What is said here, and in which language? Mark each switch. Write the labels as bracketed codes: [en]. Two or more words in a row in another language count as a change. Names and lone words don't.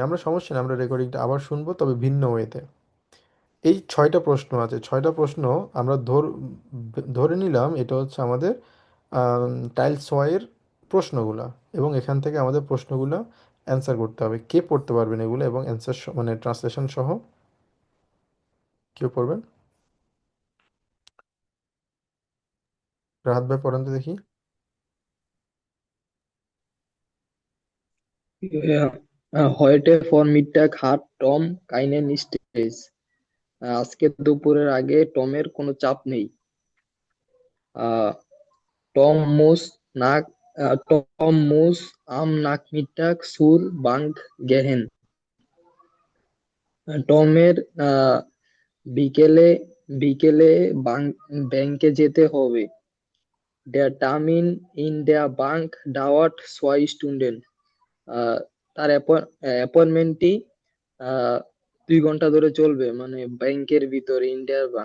[bn] আমরা সমস্যা নেই, আমরা রেকর্ডিংটা আবার শুনবো, তবে ভিন্ন ওয়েতে। এই ৬টা প্রশ্ন আছে, ৬টা প্রশ্ন আমরা ধরে নিলাম এটা হচ্ছে আমাদের টাইলস ওয়াইয়ের প্রশ্নগুলা, এবং এখান থেকে আমাদের প্রশ্নগুলো অ্যান্সার করতে হবে। কে পড়তে পারবেন এগুলো এবং অ্যান্সার মানে ট্রান্সলেশন সহ? কেউ পড়বেন? রাহাত ভাই পড়েন তো দেখি। [de] Ja, heute Vormittag hat টম keinen Stress. [bn] আজকে দুপুরের আগে টমের কোনো চাপ নেই। [de] আহ, টম muss nach Tom muss am Nachmittag zur Bank gehen. [bn] টমের বিকেলে বিকেলে ব্যাংকে যেতে হবে। [de] Der Termin in der Bank dauert 2 Stunden. [bn] আহ, তার অ্যাপয়েন্টমেন্টটি 2 ঘন্টা ধরে চলবে, মানে ব্যাংকের ভিতরে, ইন্ডিয়ার ব্যাংক।